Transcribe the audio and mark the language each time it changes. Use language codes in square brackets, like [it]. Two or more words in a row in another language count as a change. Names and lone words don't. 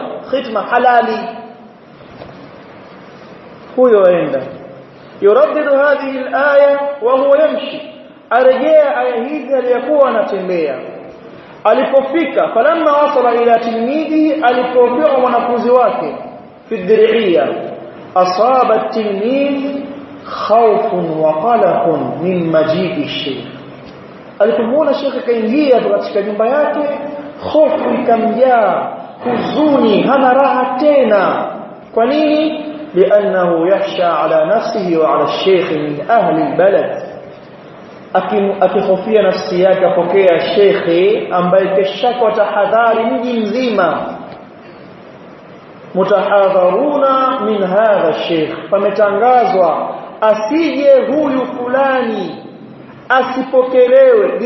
[sw] Hitima halali. Huyo aenda [ar] يردد هذه الآية وهو يمشي, [sw] arejea aya hizi aliyokuwa anatembea. [ar] Alipofika فلما وصل إلى التلميذ, [sw] alipofika mwanafunzi wake [ar] في الدرعية, أصاب التلميذ خوف وقلق من مجيء الشيخ. [sw] Alipomwona Sheikh kaingia katika nyumba yake, hofu ikamjaa, huzuni, hana raha tena. Kwa nini? [ar] لأنه يخشى على نفسه وعلى الشيخ من أهل البلد. [sw] akihofia nafsi yake apokea shekhi ambaye keshaka watahadhari mji mzima. [ar] متحذرون من هذا الشيخ, [sw] pametangazwa asije huyu fulani, asipokelewe.